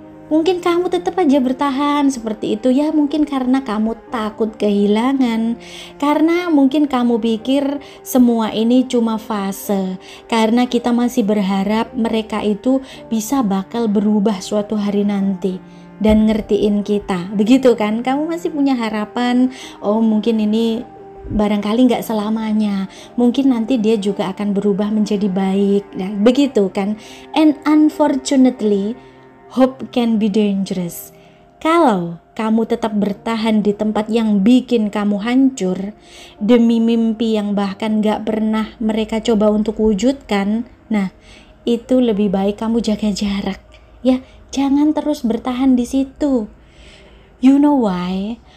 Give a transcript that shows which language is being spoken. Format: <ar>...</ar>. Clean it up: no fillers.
<id>Mungkin kamu tetap aja bertahan seperti itu ya, mungkin karena kamu takut kehilangan, karena mungkin kamu pikir semua ini cuma fase, karena kita masih berharap mereka itu bisa bakal berubah suatu hari nanti dan ngertiin kita, begitu kan? Kamu masih punya harapan, oh mungkin ini barangkali gak selamanya, mungkin nanti dia juga akan berubah menjadi baik, nah begitu kan?</id> <en>And unfortunately, hope can be dangerous.</en> <id>Kalau kamu tetap bertahan di tempat yang bikin kamu hancur, demi mimpi yang bahkan gak pernah mereka coba untuk wujudkan, nah itu lebih baik kamu jaga jarak. Ya, jangan terus bertahan di situ.</id> <en>You know why?</en>